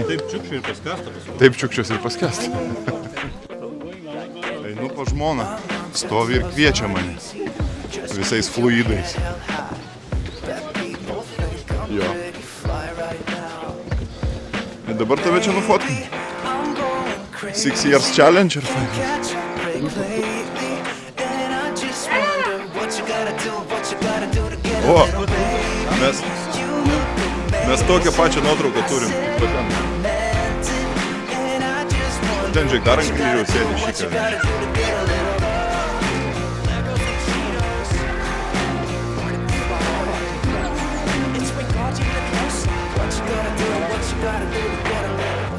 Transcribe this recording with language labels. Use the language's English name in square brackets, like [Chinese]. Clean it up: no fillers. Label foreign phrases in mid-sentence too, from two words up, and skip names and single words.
[Lithuanian] Taip čiukščios ir paskęsta. Einu po žmoną, stovi ir kviečia mane visais fluidais. Jo. Ir dabar tave čia nufotkinti. [English] 6 years challenge or 5 years? catch a break lately, and I just wonder what you gotta do to get a O, little baby. [Lithuanian] mes, [English] You look amazing. [Lithuanian] mes tokią pačią nuotrauką turim. kaip va ten. [English] Meant it, and I just wonder [Lithuanian] Ten žiūrėk, dar ant kryžiaus sėdi [English] what you [Lithuanian] šį [English] gotta do to get a little It's Ricardo Leviosa. What you gotta do to get a little